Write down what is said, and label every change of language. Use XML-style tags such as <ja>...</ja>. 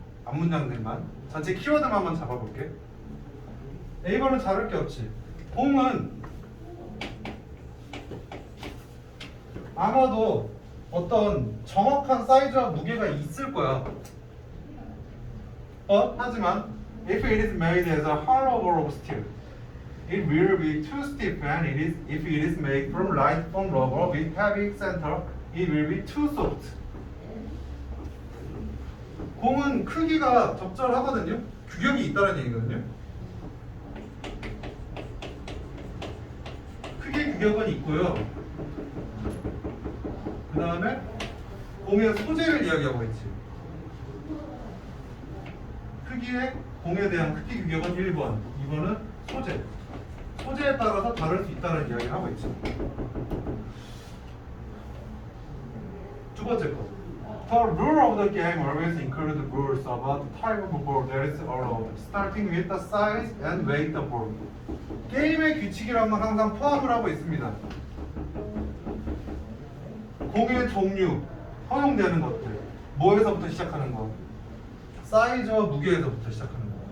<ko>앞문장들만 전체 키워드만 잡아볼게. A번은 자를 게 없지. 공은 아마도 어떤 정확한 사이즈와 무게가 있을 거야. 하지만</ko> <en>if it is made as a hollow ball of steel, it will be too stiff, and if it is made from light foam rubber with heavy center, it will be too soft.</en> <ko>공은 크기가 적절하거든요. 규격이 있다는 얘기거든요. 크기 규격은 있고요. 그 다음에 공의 소재를 이야기하고 있지. 크기의 공에 대한 크기 규격은 1번, 2번은 소재. 소재에 따라서 다를 수 있다는 이야기를 하고 있죠. 두 번째 거.</ko> <en>The rule of the game always includes rules about the type of ball that is allowed, starting with the size and weight of ball.</en> <ko>게임의 규칙이라는 건 항상 포함을 하고 있습니다. 공의 종류, 허용되는 것들, 뭐에서부터 시작하는 거? 사이즈와 무게에서부터 시작하는 거.</ko>